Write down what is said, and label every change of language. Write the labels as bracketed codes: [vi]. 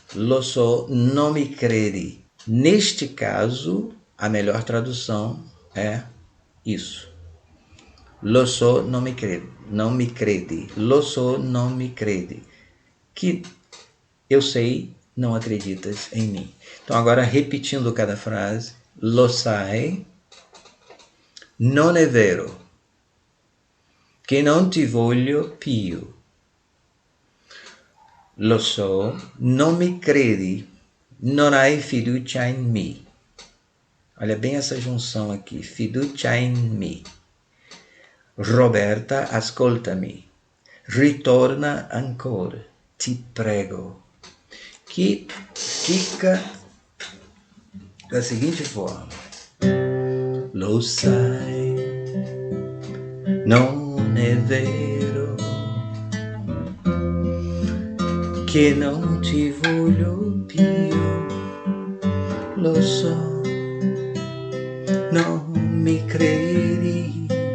[it] Lo so, non mi credi. [pt] Neste caso, a melhor tradução é isso. [it] Lo so, non mi credi. [pt] Não me credi. [it] Lo so, non mi credi. [pt] Que eu sei, não acreditas em mim. Então, agora repetindo cada frase. [it] Lo sai, non è vero, che non ti voglio più. Lo so, non mi credi, non hai fiducia in me. [pt] Olha bem essa junção aqui, [it] fiducia in me. Roberta, ascoltami. Ritorna ancora, ti prego. [pt] Que fica da seguinte forma. [it] lo sai, non è vero che non ti voglio più, lo so, non mi credi,